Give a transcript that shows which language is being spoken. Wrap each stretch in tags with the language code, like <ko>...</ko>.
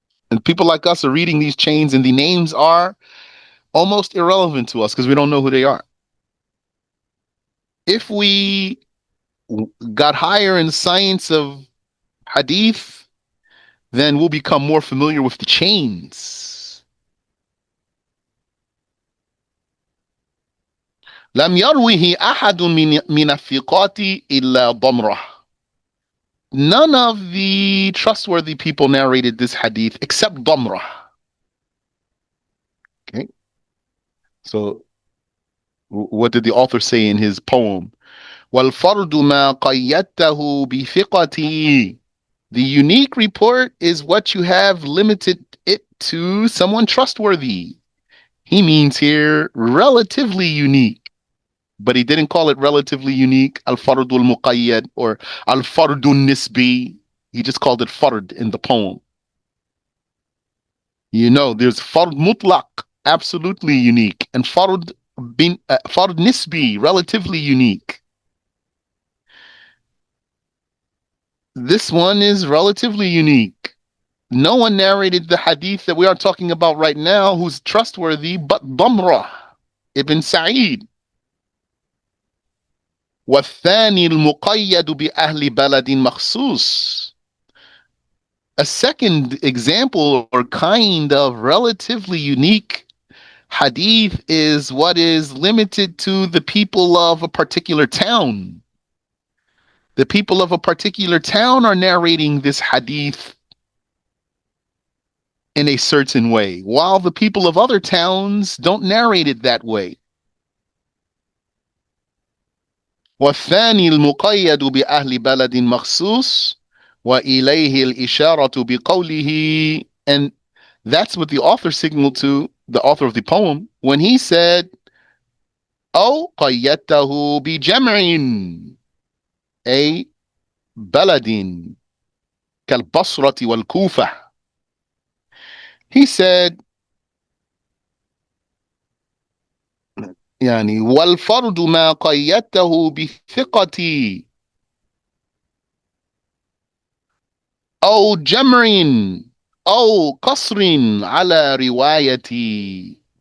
<en>And people like us are reading these chains, and the names are almost irrelevant to us because we don't know who they are. If we got higher in the science of hadith, then we'll become more familiar with the chains.</en> <ar>لم يروه أحد من الثقات إلا ضمرة.</ar> <en>None of the trustworthy people narrated this hadith except Damrah. Okay, so what did the author say in his poem?</en> <ar>وَالْفَرْدُ مَا قَيَّدْتَهُ بِثِقَتِهِ.</ar> <en>The unique report is what you have limited it to someone trustworthy. He means here relatively unique, but he didn't call it relatively unique, al-fardul muqayyad or al-fardun nisbi. He just called it fard in the poem. You know, there's fard mutlaq, absolutely unique, and fard nisbi, relatively unique. This one is relatively unique. No one narrated the hadith that we are talking about right now who's trustworthy but Damrah ibn Sa'id.</en> <ar>والثاني المقيد بأهل بلد مخصوص.</ar> <en>A second example or kind of relatively unique hadith is what is limited to the people of a particular town. The people of a particular town are narrating this hadith in a certain way, while the people of other towns don't narrate it that way.</en> <ar>والثاني المقيد بأهل بلد مخصوص وإليه الإشارة بقوله.</ar> <en>And that's what the author signaled to, the author of the poem, when he said,</en> <ar>أو قيدته بجمع أي بلد كالبصرة والكوفة.</ar> <en>He said,</en> <ar>يعني والفرد ما قيدته بثقتي أو جمع أو قصر على روايتي.</ar>